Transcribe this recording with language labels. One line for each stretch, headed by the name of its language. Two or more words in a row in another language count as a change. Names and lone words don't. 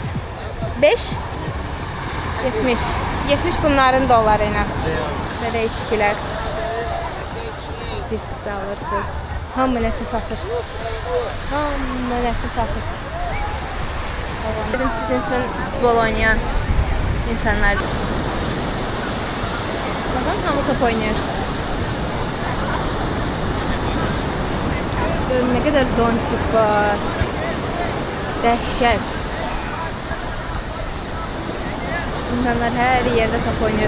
Azerbaijani: 5? 70. 70 bunların doları ilə. Belə içkilər. İstəyirsinizsə alırsınız. Hamı nəsə satır. Hamı nəsə satır. Dedim sizin üçün futbol oynayan insanlar.
Turkish: Bakın hamı top oynuyor.
Azerbaijani: Görün
Turkish: ne kadar
Azerbaijani: zontik var. Dəhşət.
Turkish: İnsanlar her yerde top oynuyor.